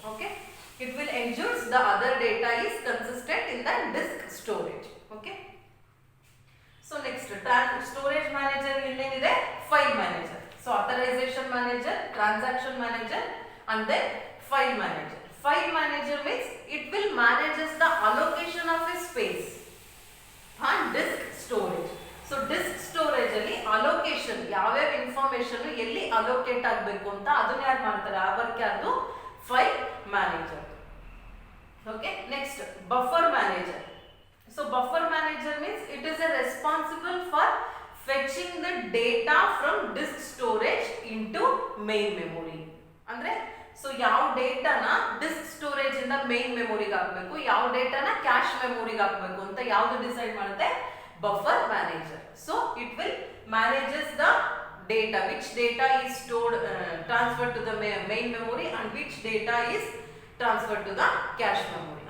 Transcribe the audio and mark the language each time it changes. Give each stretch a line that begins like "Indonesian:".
English: Okay, it will ensures the other data is consistent in the disk storage. Okay, so next storage manager ಇನ್ನೇನಿದೆ, file manager. So authorisation manager, transaction manager and then file manager. File manager means it will manages the allocation of a space and disk storage.
Kannada: So disk storage ಅಲ್ಲಿ allocation ಯಾವ್ಯಾವ information ಎಲ್ಲಿ allocate ಆಗಬೇಕು ಅಂತ ಅದನ್ನ ಯಾರು ಮಾಡ್ತಾರೆ, ಆ work ಯಾರ್ದು, file manager.
English: Okay, next buffer manager. So buffer manager means it is a responsible for fetching the data from disk storage into main memory.
Kannada: ಅಂದ್ರೆ ಸೊ ಯಾವ ಡೇಟಾನ ಡಿಸ್ಕ್ ಸ್ಟೋರೇಜ್ ಇಂದ ಮೇನ್ ಮೆಮೊರಿಗೆ ಹಾಕಬೇಕು, ಯಾವ ಡೇಟಾನ ಕ್ಯಾಶ್ ಮೆಮೊರಿಗೆ ಹಾಕಬೇಕು ಅಂತ ಯಾವುದು ಡಿಸೈಡ್ ಮಾಡುತ್ತೆ, buffer manager.
English: So it will manages the data, which data is stored transfer to the main memory and which data is transfer to the cache memory.